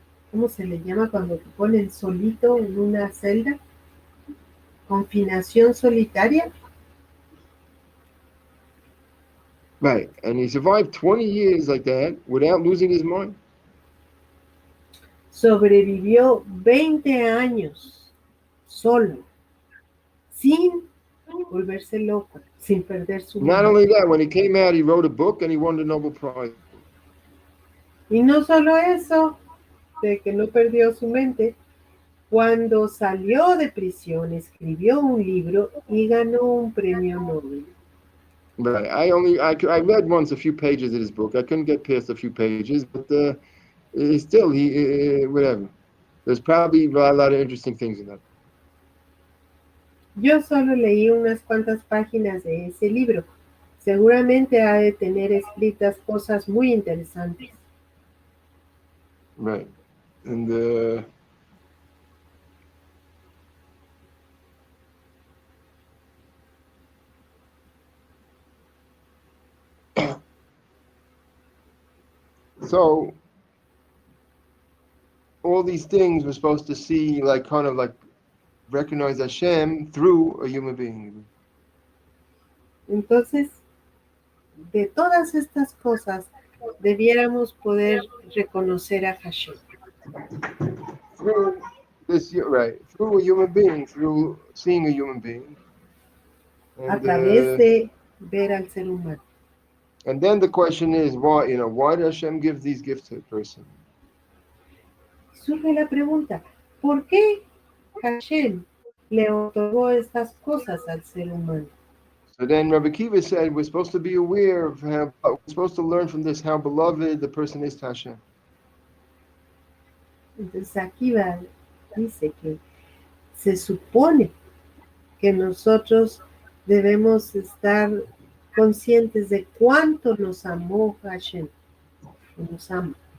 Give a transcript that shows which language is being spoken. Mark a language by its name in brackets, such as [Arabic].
[Spanish] ¿Cómo se le llama cuando te ponen solito en una celda? confinación solitaria. [English] Right. And he survived 20 years like that without losing his mind. [Spanish] Sobrevivió 20 años solo, sin volverse loco, sin perder su [English] Not [Spanish] mente. [English] only that, when he came out, he wrote a book and he won the Nobel Prize. [Spanish] Y no solo eso, de que no perdió su mente, cuando salió de prisión escribió un libro y ganó un premio Nobel. [English] Right. I read once a few pages of his book. I couldn't get past a few pages, but still, whatever. There's probably a lot of interesting things in that. [Spanish] Yo solo leí unas cuantas páginas de ese libro. Seguramente ha de tener escritas cosas muy interesantes. [English] Right. And so all these things we're supposed to see, like kind of like recognize Hashem through a human being. [Spanish] Entonces, de todas estas cosas, debiéramos poder reconocer a Hashem. [English] Through this, right? Through a human being, through seeing a human being. [Spanish] A través de ver al ser humano. [English] And then the question is, why does Hashem give these gifts to a person? [Spanish] Surge la pregunta, ¿por qué Hashem le otorgó estas cosas al ser humano? [English] So then Rabbi Kiva said, we're supposed to be aware of how, we're supposed to learn from this how beloved the person is to Hashem. [Spanish] Entonces aquí dice que se supone que nosotros debemos estar conscientes de cuánto nos amó Hashem, nos ama.